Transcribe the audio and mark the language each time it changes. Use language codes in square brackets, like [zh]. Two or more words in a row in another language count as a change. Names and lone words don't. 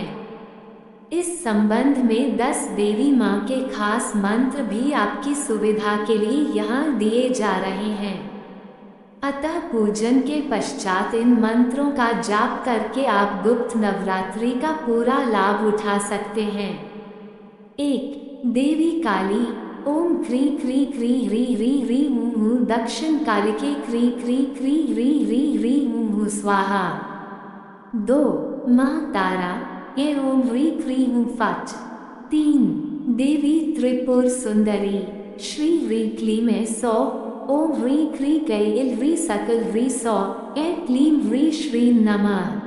[hi] इस संबंध में 10 देवी माँ के खास मंत्र भी आपकी सुविधा के लिए यहाँ दिए जा रहे हैं। अतः पूजन के पश्चात इन मंत्रों का जाप करके आप गुप्त नवरात्रि का पूरा लाभ उठा सकते हैं। 1. [sa] देवी काली। ओम क्री क्री क्री री री री ऊ दक्षिण कालिके क्री क्री क्री री री री ऊ स्वाहा। 2. माँ तारा। ये ओम री क्री फट। [hi] 3. देवी त्रिपुर सुंदरी। [sa] श्री री क्लीम सौ। ओम ह्री क्री कैल ह्री सकल ह्री सौ ए क्लीम ह्री श्री नमः।